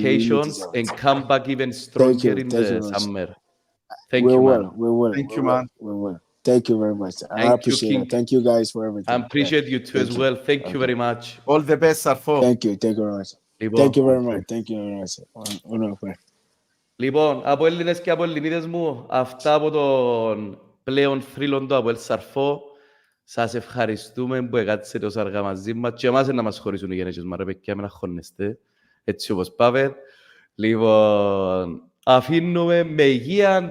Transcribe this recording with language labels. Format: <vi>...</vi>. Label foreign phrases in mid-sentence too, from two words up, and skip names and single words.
<en>vacations deserve and it. come back even stronger in Thank the you very much. summer. Thank We you, will. man. We will. Thank we you, will, man. We will. Thank you very much. I Thank you, appreciate King. it. Thank you guys for everything. I appreciate you too as well. Thank you very much. All the best, Sarfo. Thank you. Thank you very much.</en> <el>Λοιπόν,</el> <en>Thank you very much. Thank you very much.</en> <el>λοιπόν, Αποέλληνες και Αποελληνίδες μου, αυτά από τον πλέον θρύλον του ΑΠΟΕΛ Σαρφό. Σας ευχαριστούμε που έκατσετε ως αργά μαζί μας και εμάς να μας χωρίσουν οι γενέσεις μας, ρε παιδιά, μην αγχώνεστε, έτσι όπως πάμε. Λοιπόν, αφήνουμε με υγεία.</el>